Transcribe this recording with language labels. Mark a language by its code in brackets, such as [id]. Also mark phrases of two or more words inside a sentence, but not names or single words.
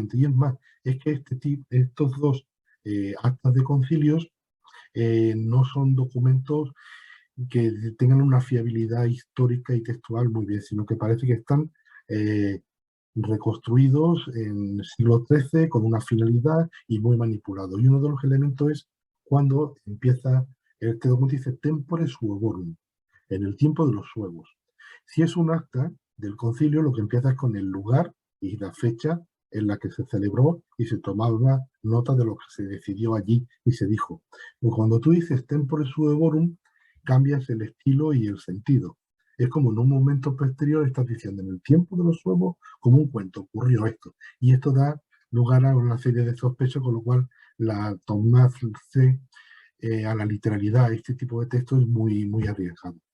[es] Y es más, es que estos dos actas de concilios no son documentos que tengan una fiabilidad histórica y textual muy bien, sino que parece que están reconstruidos en el siglo XIII con una finalidad y muy manipulados. Y uno de los elementos es cuando empieza, este documento dice [la] tempore suevorum, [es] en el tiempo de los suevos. Si es un acta del concilio, lo que empieza es con el lugar y la fecha en la que se celebró y se tomaba nota de lo que se decidió allí y se dijo. Y cuando tú dices [la] tempore suevorum, [es] cambias el estilo y el sentido. Es como en un momento posterior estás diciendo, en el tiempo de los suevos, como un cuento, ocurrió esto. Y esto da lugar a una serie de sospechas, con lo cual la tomarse a la literalidad este tipo de texto es muy, muy arriesgado.